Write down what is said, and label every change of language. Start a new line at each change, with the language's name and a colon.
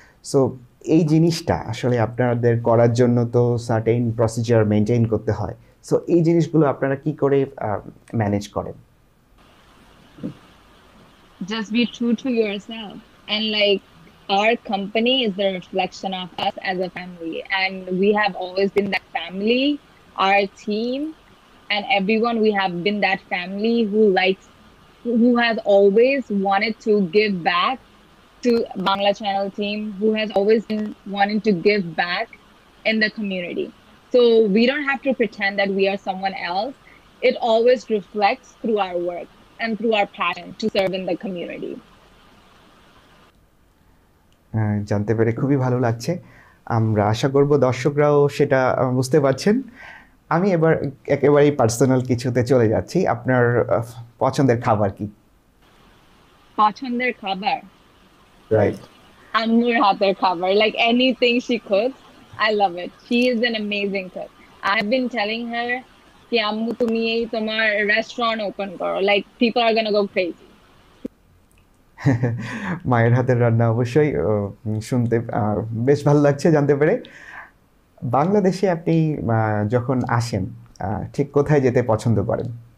Bangla: So এই জিনিসটা আসলে আপনাদের করার জন্য তো সার্টেন প্রসিজার মেনটেন করতে হয়। সো এই জিনিসগুলো আপনারা কি করে ম্যানেজ করেন?
English: Just be true to yourself, and like, our company is the reflection of us as a family, and we have always been that family. Our team and everyone, we have been that family who has always wanted to give back to Bangla channel team, who has always been wanting to give back in the community. So we don't have to pretend that we are someone else. It always reflects through our work and through our passion to serve in the community.
Bangla: জানতে পেরে খুবই ভালো লাগছে। আমরা আশা করব দর্শকরাও সেটা বুঝতে পারছেন। আমি এবার একেবারেই পার্সোনাল কিছুতে চলে যাচ্ছি। আপনার পছন্দের খাবার কি? পছন্দের খাবার?
English: Right.
Bangla: আম্মুর হাতের খাবার,
English: like anything she cooks, I love it. She is an amazing cook. I've been telling her
Bangla: ki ammu tumi ei tomar restaurant open karo,
English: like people are going to go crazy.
Bangla: মায়ের হাতের রান্না অবশ্যই শুনতে বেশ ভালো লাগছে জানতে পেরে। বাংলাদেশে আপনি যখন আসেন ঠিক কোথায় যেতে পছন্দ করেন?